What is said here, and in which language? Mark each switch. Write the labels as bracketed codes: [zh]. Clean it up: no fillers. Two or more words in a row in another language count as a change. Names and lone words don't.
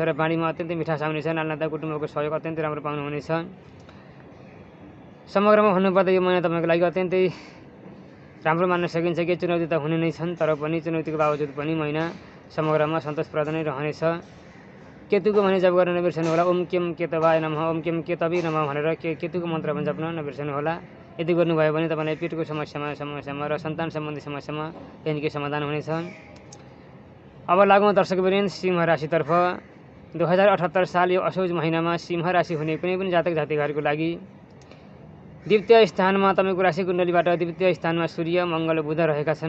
[ne] र बाणीमा अत्यन्तै मिठास आउनेछ। नानाता कुटुम्बको सहयोग अत्यन्तै राम्रो पाउनुहुनेछ। समग्रमा भन्नुपर्दा यो महिना तपाईँको लागि अत्यन्तै राम्रो मान्न सकिन्छ। केही चुनौती त हुने नै छन्। तर पनि चुनौतीको बावजुद पनि महिना समग्रमा सन्तोषप्रद नै रहनेछ। केतुको भने जप गर्न नबिर्सनु होला। [sa] ओम केम केतवाय नमः, ओम केम केतवी नमः [ne] भनेर केतुको मन्त्र पनि जप्न नबिर्सनु होला। यदि गर्नुभयो भने तपाईँलाई पेटको समस्यामा र सन्तान सम्बन्धी समस्यामा केही न केही समाधान हुनेछ। अब लागौँ दर्शकवृन्द सिंह राशितर्फ। 2078 साल यो असोज महिनामा सिंह राशि हुने कुनै पनि जातक जातिकाहरूको लागि द्वितीय स्थानमा तपाईँको राशि कुण्डलीबाट द्वितीय स्थानमा सूर्य, मङ्गल, बुध रहेका छन्।